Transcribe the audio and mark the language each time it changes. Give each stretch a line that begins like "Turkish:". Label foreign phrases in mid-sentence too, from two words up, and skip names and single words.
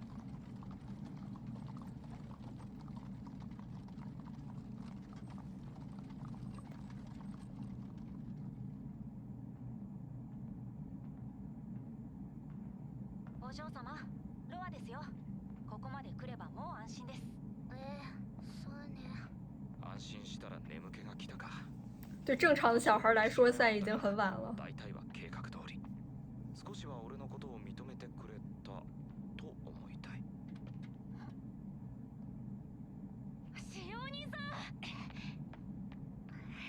Japanese: お嬢様、ロアですよ。ここまで来ればもう安心です。そうね。安心したら眠気が来たか。
Chinese: 对正常的小孩来说，现在已经很晚了。
Japanese: 大体は計画通り。少しは俺のことを認めてくれたと思いたい。使用人さん。